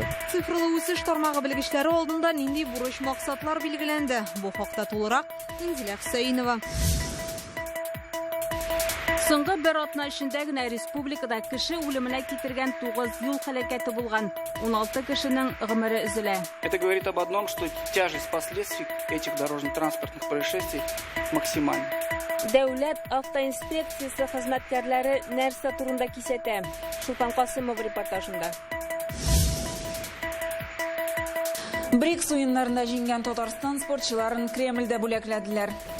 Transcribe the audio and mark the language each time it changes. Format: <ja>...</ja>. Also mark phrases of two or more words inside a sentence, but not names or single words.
<tt>Цифрлы үсеш тармагы белгечләре алдында нинди бурыч максатлар билгеләнде? Бу хакта тулырак Инзилә Хөсәйнова. Соңгы бер атна эчендә генә республикада кеше үлеменә китергән 9 юл һәлакәте булган. 16 кешенең гомере өзелә.</tt> <ru>Это говорит об одном, что тяжесть последствий этих дорожно-транспортных происшествий максимальна.</ru> <tt>Дәүләт автоинспекциясе хезмәткәрләре нәрсә турында кисәтә? Шулпан Касымов репортажында. БРИКС уеннарында җиңгән Татарстан спортчыларын Кремльдә бүләкләделәр.</tt>